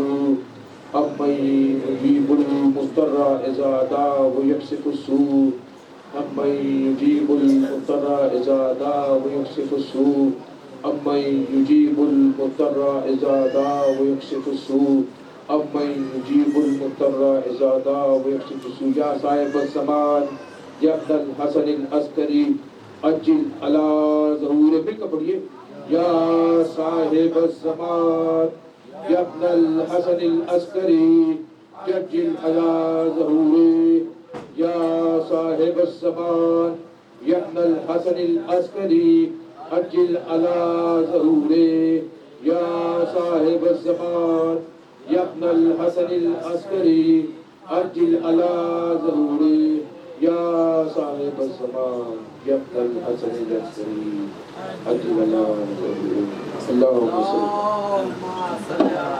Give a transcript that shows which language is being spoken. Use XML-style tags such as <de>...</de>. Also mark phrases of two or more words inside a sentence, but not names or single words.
<ar>أمّن يجيب المضطر إذا دعا و يكشف السوء. أمّن يجيب المضطر إذا دعا و يكشف السوء. أمّن يجيب المضطر إذا دعا و يكشف السوء. أمّن يجيب المضطر إذا دعا و يكشف السوء. يا صاحب الزمان يا أبا الحسن العسكري عجّل على الظهور.</ar> <hi>मिलकर पढ़िए।</hi> <ar>يا صاحب الزمان يا أبا الحسن العسكري عجّل على الظهور. يا صاحب الزمان يا أبا الحسن العسكري عجّل على الظهور. يا صاحب الزمان يا أبا الحسن العسكري عجّل على الظهور. يا صاحب الزمان يا أبا الحسن العسكري عجّل على الظهور. اللهم صلّ</ar>